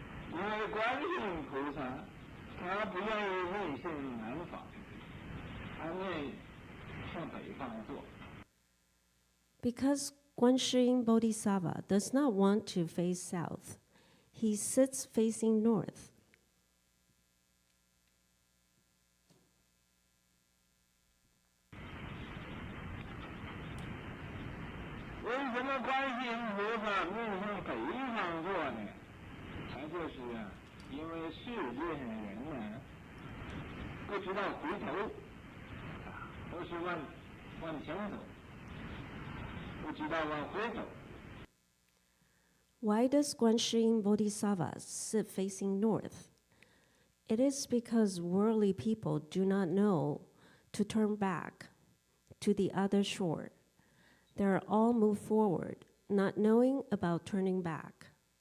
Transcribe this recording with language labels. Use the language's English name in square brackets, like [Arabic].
[Chinese] 因为观世音菩萨他不愿意面向南方，他愿意向北方坐。 [English] Because Guanyin Bodhisattva does not want to face south, he sits facing north. [Chinese] 为什么观世音菩萨面向北方坐呢？他就是因为世界上人呢不知道回头，都是往前走，不知道往回走。 [English] Why does Guanyin Bodhisattva sit facing north? It is because worldly people do not know to turn back to the other shore. They are all moved forward, not knowing about turning back.